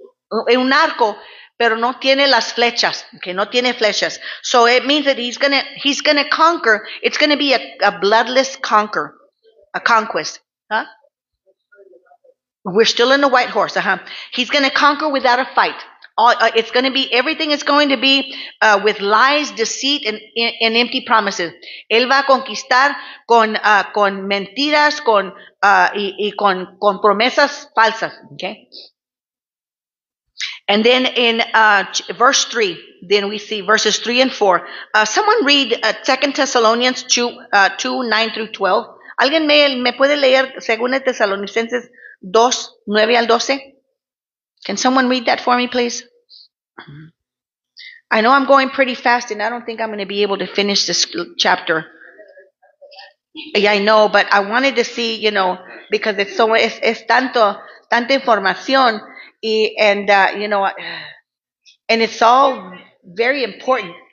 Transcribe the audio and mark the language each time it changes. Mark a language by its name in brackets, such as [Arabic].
[Spanish] Un arco, pero no tiene las flechas, okay, no tiene flechas. [English] So it means that he's gonna conquer. It's gonna be a bloodless a conquest. Huh? We're still in the white horse. He's gonna conquer without a fight. It's going to be, everything is going to be with lies, deceit, and empty promises. [Spanish] Él va a conquistar con mentiras, y con promesas falsas. [English] Okay? And then in verse 3, then we see verses 3 and 4. Someone read 2 Thessalonians 2, 9 through 12. [Spanish] ¿Alguien me puede leer 2 Tesalonicenses 2, 9 al 12? [English] Can someone read that for me, please? I know I'm going pretty fast, and I don't think I'm going to be able to finish this chapter. Yeah, I know, but I wanted to see, because [Spanish] es tanta información, [English] and it's all very important.